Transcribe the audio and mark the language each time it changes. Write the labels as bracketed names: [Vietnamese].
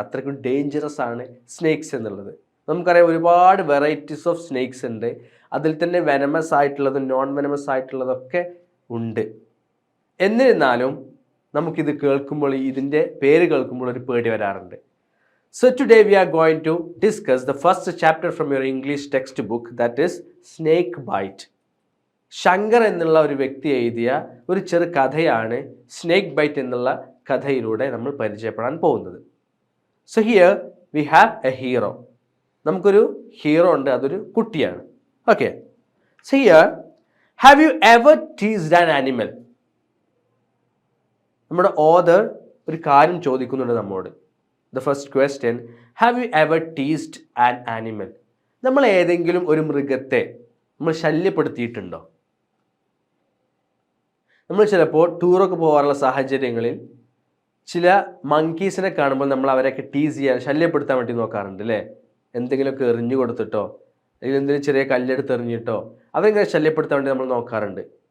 [Malayalam] അത്രയ്ക്കും ഡേഞ്ചറസ് ആണ് സ്നേക്സ് എന്നുള്ളത്. നമുക്കറിയാം ഒരുപാട് വെറൈറ്റീസ് ഓഫ് സ്നേക്സ് ഉണ്ട്. അതിൽ തന്നെ വെനമസ് ആയിട്ടുള്ളതും നോൺ വെനമസ് ആയിട്ടുള്ളതൊക്കെ ഉണ്ട്. എന്നിരുന്നാലും നമുക്കിത് കേൾക്കുമ്പോൾ, ഇതിൻ്റെ പേര് കേൾക്കുമ്പോൾ ഒരു പേടി വരാറുണ്ട്. [English] So today we are going to discuss the first chapter from your English textbook, that is Snake Bite. [Malayalam] Shankar എന്നുള്ള ഒരു വ്യക്തി എഴുതിയ ഒരു ചെറു കഥയാണ് സ്നേക്ക് ബൈറ്റ് എന്നുള്ള കഥയിലൂടെ നമ്മൾ പരിചയപ്പെടാൻ പോകുന്നത്. [English] So here we have a hero. [Malayalam] നമുക്കൊരു ഹീറോ ഉണ്ട്, അതൊരു കുട്ടിയാണ്. [English] Okay, so here have you ever teased an animal? [Malayalam] നമ്മുടെ ഓതർ ഒരു കാര്യം ചോദിക്കുന്നുണ്ട് നമ്മോട്. [English] The first question, have you ever teased an animal? [Malayalam] നമ്മൾ ഏതെങ്കിലും ഒരു മൃഗത്തെ നമ്മൾ ശല്യപ്പെടുത്തിയിട്ടുണ്ടോ? നമ്മൾ ചിലപ്പോൾ ടൂറൊക്കെ പോകാറുള്ള സാഹചര്യങ്ങളിൽ ചില മങ്കീസിനെ കാണുമ്പോൾ നമ്മൾ അവരെയൊക്കെ ടീസ് ചെയ്യാൻ, ശല്യപ്പെടുത്താൻ വേണ്ടി നോക്കാറുണ്ട് അല്ലേ. എന്തെങ്കിലുമൊക്കെ എറിഞ്ഞു കൊടുത്തിട്ടോ അല്ലെങ്കിൽ എന്തെങ്കിലും ചെറിയ കല്ലെടുത്ത് എറിഞ്ഞിട്ടോ അവരെങ്ങനെ ശല്യപ്പെടുത്താൻ വേണ്ടി നമ്മൾ നോക്കാറുണ്ട്.